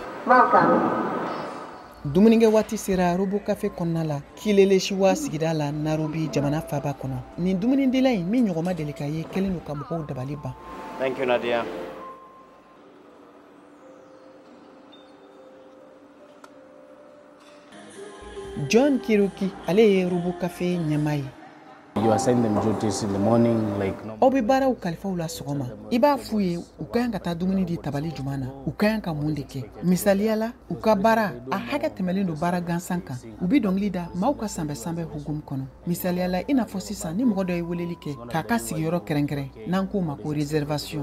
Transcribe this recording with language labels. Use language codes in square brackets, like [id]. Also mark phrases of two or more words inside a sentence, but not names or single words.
[bm] Dumunikɛ waati sera Robo Café kɔnɔna la Kilele Siwa sigida la Nairobi jamana faaba kɔnɔ. Nin dumunidila in min ɲɔgɔnma deli ka ye kelen don ka mɔgɔw dabali ban. [en] Thank you, Nadia. [bm] John Kiruki ale ye Robo Café ɲɛmaa ye. [en] You assign them duties in the morning, like [bm] Aw bɛ baaraw kalifaw la sɔgɔma. I b'a f'u ye u ka kan ka taa dumuni di tabali juma na. U ka kan ka mun de kɛ. Misaliya la, u ka baara a hakɛ tɛmɛlen don baara gansan kan. U bɛ dɔnkili da maaw ka sanbɛ hukumu kɔnɔ. Misaliya la, i n'a fɔ sisan ni mɔgɔ dɔ ye weleli kɛ k'a ka sigiyɔrɔ kɛrɛnkɛrɛn n'an k'o ma ko réservation.